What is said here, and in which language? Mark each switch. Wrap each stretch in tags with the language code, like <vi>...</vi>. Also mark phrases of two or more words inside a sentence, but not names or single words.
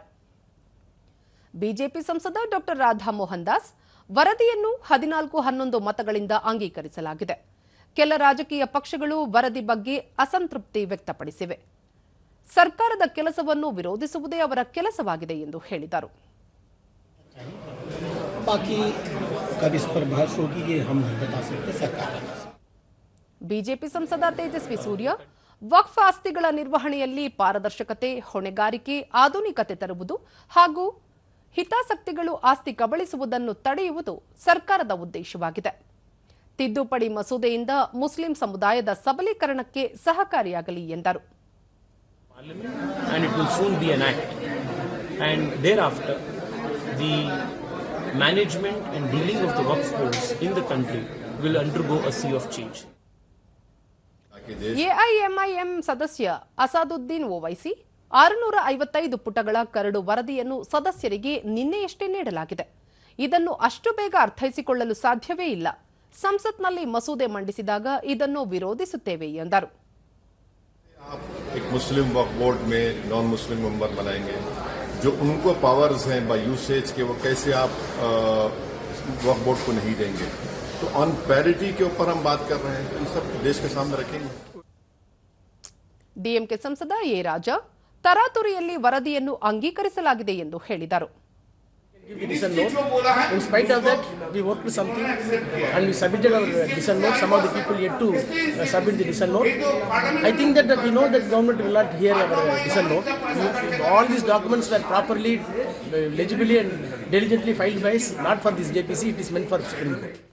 <kn>ಬಿಜೆಪಿ ಸಂಸದ ಡಾ ರಾಧಾ ಮೋಹನ್ ದಾಸ್ ವರದಿಯನ್ನು 14-11 ಮತಗಳಿಂದ ಅಂಗೀಕರಿಸಲಾಗಿದೆ. ಕೆಲ ರಾಜಕೀಯ ಪಕ್ಷಗಳು ವರದಿ ಬಗ್ಗೆ ಅಸಂತೃಪ್ತಿ ವ್ಯಕ್ತಪಡಿಸಿವೆ. ಸರ್ಕಾರದ ಕೆಲಸವನ್ನು ವಿರೋಧಿಸುವುದೇ ಅವರ ಕೆಲಸವಾಗಿದೆ ಎಂದು ಹೇಳಿದರು.</kn> <hi>बाकी कब इस पर बहस होगी ये हम नहीं बता सकते. सरकार</hi> <kn>ಬಿಜೆಪಿ ಸಂಸದ ತೇಜಸ್ವಿ ಸೂರ್ಯ ವಕ್ಫ್ ಆಸ್ತಿಗಳ ನಿರ್ವಹಣೆಯಲ್ಲಿ ಪಾರದರ್ಶಕತೆ, ಹೊಣೆಗಾರಿಕೆ, ಆಧುನಿಕತೆ ತರುವುದು ಹಾಗೂ ಹಿತಾಸಕ್ತಿಗಳು ಆಸ್ತಿ ಕಬಳಿಸುವುದನ್ನು ತಡೆಯುವುದು ಸರ್ಕಾರದ ಉದ್ದೇಶವಾಗಿದೆ. ತಿದ್ದುಪಡಿ ಮಸೂದೆಯಿಂದ ಮುಸ್ಲಿಂ ಸಮುದಾಯದ ಸಬಲೀಕರಣಕ್ಕೆ ಸಹಕಾರಿಯಾಗಲಿ ಎಂದರು.</kn> <en>The management and dealing of the Waqf boards in the country will undergo a sea of change.</en> <kn>ಎಐಎಂಐಎಂ ಸದಸ್ಯ ಅಸಾದುದ್ದೀನ್ ಓವೈಸಿ 655 ಪುಟಗಳ ಕರಡು ವರದಿಯನ್ನು ಸದಸ್ಯರಿಗೆ ನಿನ್ನೆಯಷ್ಟೇ ನೀಡಲಾಗಿದೆ. ಇದನ್ನು ಅಷ್ಟು ಬೇಗ ಅರ್ಥೈಸಿಕೊಳ್ಳಲು ಸಾಧ್ಯವೇ ಇಲ್ಲ. ಸಂಸತ್ನಲ್ಲಿ ಮಸೂದೆ ಮಂಡಿಸಿದಾಗ ಇದನ್ನು ವಿರೋಧಿಸುತ್ತೇವೆ ಎಂದರು.</kn> <hi>मुस्लिम वक्फ बोर्ड में</hi> <en>non Muslim member</en> <hi>बनाएंगे, जो उनको पावर्स हैं</hi> <en>by usage</en> <hi>के, वो कैसे आप वक्फ बोर्ड को नहीं देंगे. तो</hi> <en>on parity</en> <hi>के ऊपर हम बात कर रहे हैं, तो ये सब देश के सामने रखेंगे.</hi> <kn>ಡಿಎಂಕೆ ಸಂಸದ ಎ ರಾಜಾ ತರಾತುರಿಯಲ್ಲಿ ವರದಿಯನ್ನು ಅಂಗೀಕರಿಸಲಾಗಿದೆ ಎಂದು ಹೇಳಿದರು.</kn> <en>In spite of that, we worked with something and we submitted our dissent note. Some of the people yet to submit the dissent note. I think that we know that government will not hear our dissent note. All these documents were properly, legibly and diligently filed by us, not for this JPC, it is meant for Supreme Court.</en>